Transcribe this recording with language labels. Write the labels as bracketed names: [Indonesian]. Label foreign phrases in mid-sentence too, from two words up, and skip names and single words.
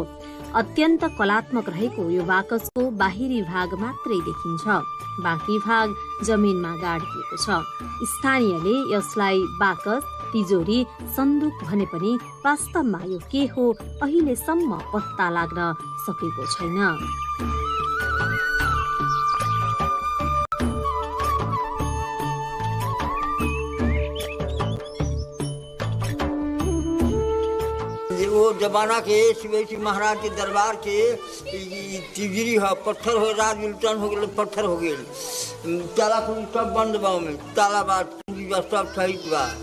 [Nepali] अत्यन्त कलात्मक रहेको यो बाकसको बाहिरी भाग मात्रै देखिन्छ, बाँकी भाग जमिनमा गाडिएको छ। स्थानीयले यसलाई बाकस, तिजोरी, सन्दुक भने पनि वास्तवमा यो के हो अहिलेसम्म पत्ता लाग्न सकेको छैन। [Bhojpuri] वो जमाना के शिवाजी महाराज के दरबार के तिजरी है, पत्थर हो, राज उल्टन हो गए, पत्थर हो गए, ताला कुली सब बंद बा में, ताला बा सब सहित बा।